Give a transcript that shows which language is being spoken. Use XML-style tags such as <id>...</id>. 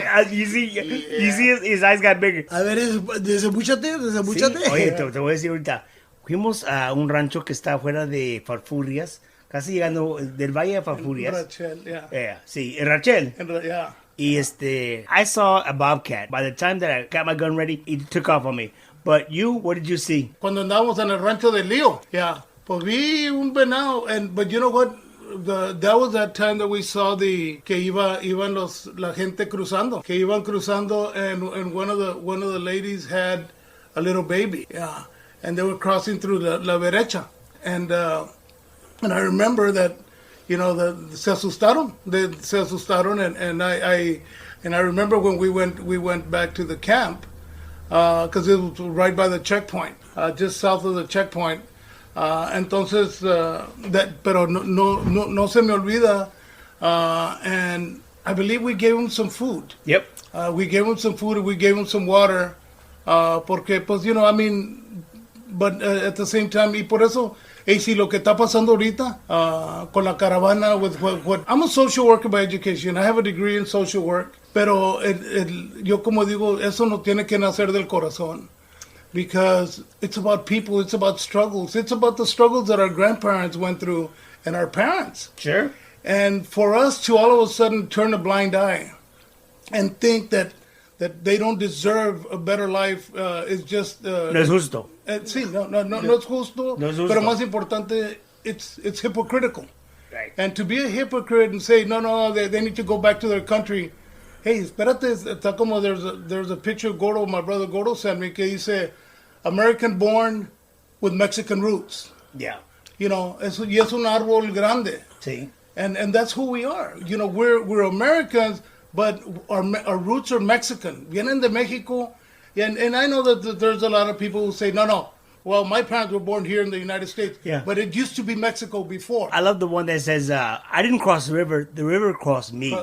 <en>You see his eyes got bigger.</en> <es>A ver, desembuchate. Sí. Oye, te voy a decir ahorita. Fuimos a un rancho que está afuera de Farfurias, casi llegando del Valle de Farfurias.</es> <en>Rachel, yeah.</en> <es>Sí, en Rachel.</es> <en>Yeah. Y I saw a bobcat. By the time that I got my gun ready, it took off on me. But you, what did you see?</en> <es>Cuando andábamos en el rancho de Lío,</es> <en>yeah.</en> <es>Pues vi un venado,</es> <en>but you know what? That was that time that we saw</en> <es>que iban la gente cruzando, que iban cruzando,</es> <en>and one of the ladies had a little baby, yeah, and they were crossing through</en> <es>la derecha,</es> <en>and I remember that, you know,</en> <es>se asustaron,</es> <en>and I remember when we went back to the camp, because it was right by the checkpoint, just south of the checkpoint.</en> <es>Entonces, pero no se me olvida,</es> <en>and I believe we gave him some food. Yep. We gave him some food and we gave him some water,</en> <es>porque, pues,</es> <en>you know, I mean, but at the same time,</en> <es>y por eso, si lo que está pasando ahorita con la caravana</es> <en>with what I'm a social worker by education. I have a degree in social work,</en> <es>pero yo como digo, eso no tiene que nacer del corazón.</es> <en>Because it's about people, it's about struggles. It's about the struggles that our grandparents went through and our parents. Sure. And for us to all of a sudden turn a blind eye and think that they don't deserve a better life is just...</en> <es>no es justo. Sí, no es justo. No es justo. Pero más importante,</es> <en>it's hypocritical. Right. And to be a hypocrite and say, no, they need to go back to their country, Hey,</en> <es>espérate, está como</es> <en>there's a picture Gordo, my brother Gordo sent me,</en> <es>que dice,</es> <en>American born with Mexican roots. Yeah. You know,</en> <es>y es un árbol grande.</es> <en>See? And that's who we are. You know, we're Americans, but our roots are Mexican.</en> <es>Vienen de Mexico.</es> <en>And I know that there's a lot of people who say, no. Well, my parents were born here in the United States. Yeah. But it used to be Mexico before. I love the one that says, I didn't cross the river crossed me.</en>